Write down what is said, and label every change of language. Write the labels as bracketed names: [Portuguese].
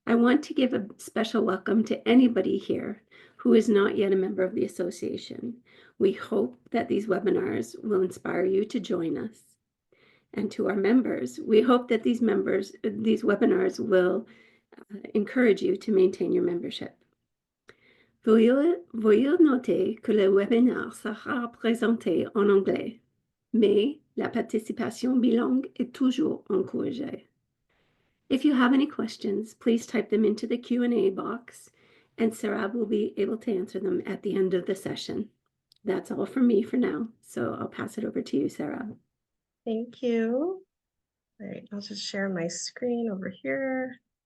[English] I want to give a special welcome to anybody here who is not yet a member of the association. We hope that these webinars will inspire you to join us. And to our members, we hope that these webinars will encourage you to maintain your membership. [French] Veuillez noter que le webinaire sera présenté en anglais, mais la participation bilingue est toujours encouragée. [English] If you have any questions, please type them into the Q&A box, and Sarab will be able to answer them at the end of the session. That's all from me for now, so I'll pass it over to you, Sarab. Thank you. All right, I'll just share my screen over here.